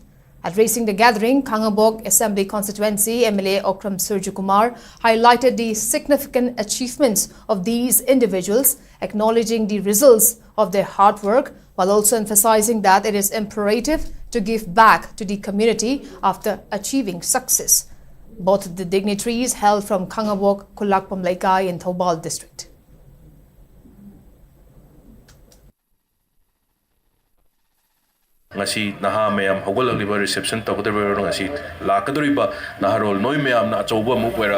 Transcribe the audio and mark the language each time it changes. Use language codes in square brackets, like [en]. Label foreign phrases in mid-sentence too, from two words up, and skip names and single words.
[en] Addressing the gathering, Kangabok Assembly Constituency MLA Okram Surju Kumar highlighted the significant achievements of these individuals, acknowledging the results of their hard work, while also emphasizing that it is imperative to give back to the community after achieving success. Both the dignitaries hail from Kangabok, Kulakpam Laikai in Thobal district. [mni] ngasi naha mayam hogolagriba reception tawdriba ngasi lakadriba naharol noi mayam na choba mu wera